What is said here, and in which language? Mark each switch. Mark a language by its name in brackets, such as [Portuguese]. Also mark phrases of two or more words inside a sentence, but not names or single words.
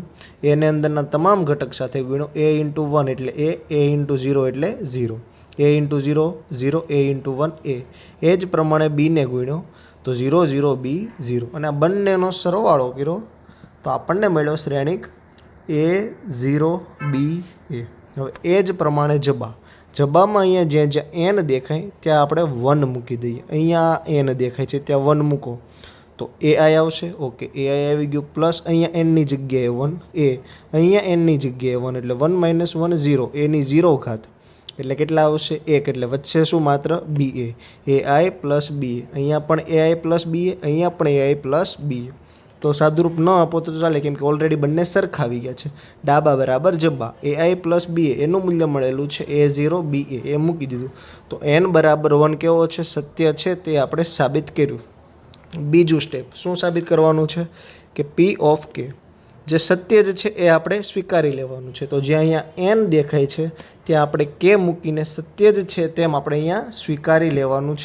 [Gujarati] એને અંદરના તમામ ઘટક સાથે ગુણ્યો a ઇન્ટુ 1 એટલે a ઇન્ટુ 0 એટલે 0, a ઇન્ટુ 0 0, a ઇન્ટુ 1 એ જ પ્રમાણે બીને ગુણ્યો તો 0 0 b 0, અને આ બંનેનો સરવાળો કર્યો તો આપણને મળ્યો શ્રેણિક a 0 b a. હવે એ જ પ્રમાણે જબામાં અહીંયા જ્યાં જ્યાં n દેખાય ત્યાં આપણે 1 મૂકી દઈએ. અહીંયા n દેખાય છે ત્યાં 1 મૂકો તો ai આવશે. ઓકે, ai આવી ગયું. પ્લસ અહીંયા nની જગ્યાએ 1 a, અહીંયા nની જગ્યાએ 1 એટલે 1 માઇનસ 1 0, એની 0 ઘાત એટલે કેટલા આવશે 1, એટલે વચ્ચે શું માત્ર ba, ai પ્લસ ba. અહીંયા પણ ai પ્લસ ba, અહીંયા પણ ai પ્લસ ba. તો સાદુરૂપ ન આપો તો ચાલે, કેમ કે ઓલરેડી બંને સરખા આવી ગયા છે. ડાબા બરાબર જબા, ai પ્લસ ba એનું મૂલ્ય મળેલું છે a0 ba, એ મૂકી દીધું. તો n બરાબર 1 કેવો છે? સત્ય છે, તે આપણે સાબિત કર્યું. બીજું સ્ટેપ શું સાબિત કરવાનું છે? કે p ઓફ k જે સત્ય જ છે એ આપણે સ્વીકારી લેવાનું છે. તો જ્યાં અહીંયા n દેખાય છે ત્યાં આપણે k મૂકીને સત્ય જ છે તેમ આપણે અહીંયા સ્વીકારી લેવાનું છે.